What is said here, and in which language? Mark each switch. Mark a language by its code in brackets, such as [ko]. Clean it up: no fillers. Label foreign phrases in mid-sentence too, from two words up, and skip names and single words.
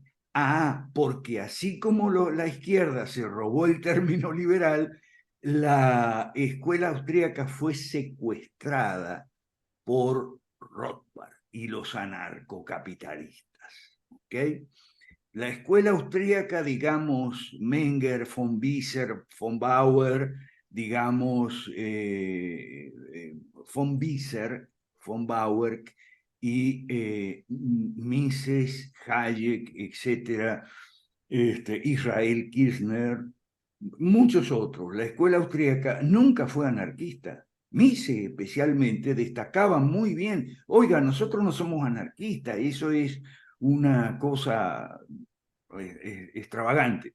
[es] Ah, porque así como la izquierda se robó el término liberal, la escuela austríaca fue secuestrada por Rothbard y los anarcocapitalistas. ¿Ok? La escuela austríaca, digamos, Menger, von Wieser, von Bauer, digamos, von Wieser, von Bauer y Mises, Hayek, etcétera, Israel Kirchner, muchos otros. La escuela austríaca nunca fue anarquista. Mises especialmente destacaba muy bien, oiga, nosotros no somos anarquistas, eso es una cosa extravagante.